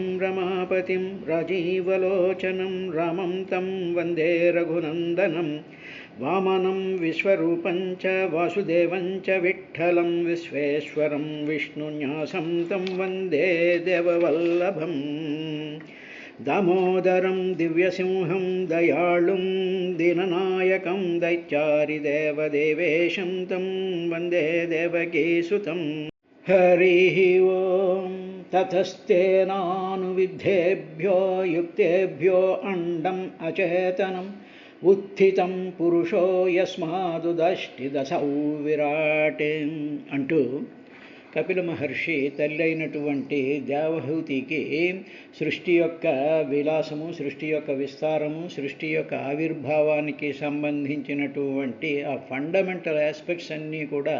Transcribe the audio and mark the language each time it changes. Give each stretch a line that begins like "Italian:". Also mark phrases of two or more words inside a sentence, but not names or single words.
Sanskrit: रमापतिं राजीवलोचनं रामं तं वन्दे रघुनन्दनं वामनं विश्वरूपं च वासुदेवं च विठ्ठलं विश्वेश्वरं विष्णुन्यासं तं वन्दे देववल्लभम् दामोदरं दिव्यसिंहं दयाळुं दीननायकं दैत्यारिदेवदेवेशं तं वन्दे देवकीसुतं। हरिः ओं ततस्तेनानुविद्धेभ्यो युक्तेभ्यो अण्डम् अचेतनम् उत्थितं पुरुषो यस्माదుదష్టిదశౌ విరాట్
Telugu: అంటూ కపిల మహర్షి తల్లైనటువంటి దేవహూతికి సృష్టి యొక్క విలాసము, సృష్టి యొక్క విస్తారము, సృష్టి యొక్క ఆవిర్భావానికి సంబంధించినటువంటి ఆ
English: fundamental aspects
Telugu: అన్నీ కూడా